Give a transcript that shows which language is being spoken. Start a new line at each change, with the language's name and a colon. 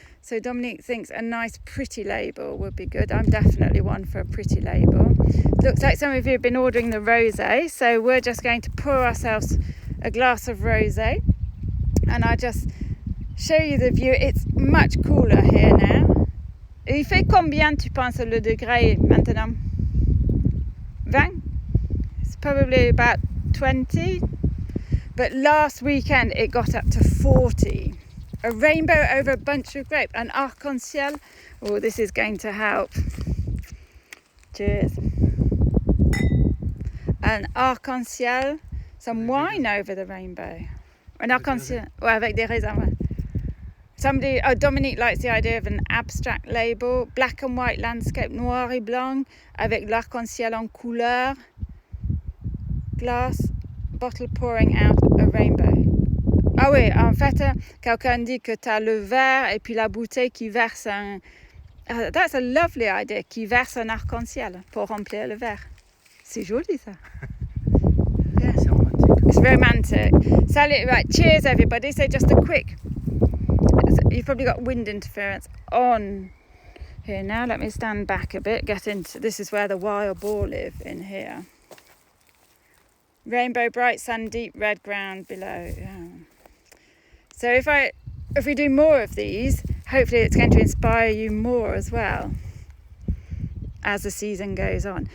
English: So Dominique thinks a nice pretty label would be good. I'm definitely one for a pretty label. Looks like some of you have been ordering the rosé, so we're just going to pour ourselves a glass of rosé. And I'll just show you the view. It's much cooler here now.
French: Il fait combien tu penses le degré maintenant?
English: 20? It's probably about 20. But last weekend it got up to 40. A rainbow over a bunch of grapes. An arc-en-ciel. Oh, this is going to help. Cheers. An arc-en-ciel. Some wine over the rainbow.
French: Un arc-en-ciel, avec des raisins.
English: Dominique likes the idea of an abstract label, black and white landscape, noir et blanc, avec l'arc-en-ciel en couleur, glass, bottle pouring out a rainbow.
French: Ah oui, en fait, quelqu'un dit que tu as le verre et puis la bouteille qui verse un... that's a lovely idea, qui verse un arc-en-ciel pour remplir le verre. C'est joli ça. Yeah. It's romantic.
English: Sally, right, cheers everybody. So just a quick, you've probably got wind interference on here now. Let me stand back a bit, get into, this is where the wild boar live, in here. Rainbow, bright sun, deep red ground below. Yeah. So if we do more of these, hopefully it's going to inspire you more as well as the season goes on.